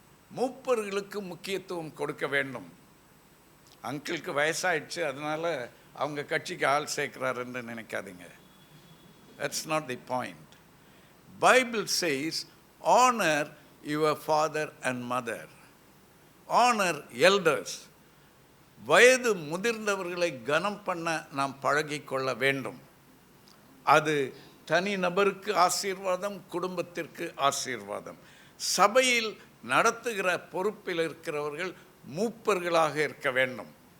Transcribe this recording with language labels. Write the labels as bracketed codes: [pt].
[ta] மூப்பர்களுக்கு முக்கியத்துவம் கொடுக்க வேண்டும். அங்கிளுக்கு வயசாயிடுச்சு, அதனால அவங்க கட்சிக்கு ஆள் சேர்க்கிறாருன்னு நினைக்காதீங்க. [en] That's not the point. Bible says honor your father and mother, honor elders. [ta] வயது முதிர்ந்தவர்களை கனம் பண்ண நாம் பழகிக்கொள்ள வேண்டும். அது தனி நபருக்கு ஆசீர்வாதம், குடும்பத்திற்கு ஆசீர்வாதம். சபையில் நடத்துகிற பொறுப்பில் இருக்கிறவர்கள் மூப்பர்களாக இருக்க வேண்டும்.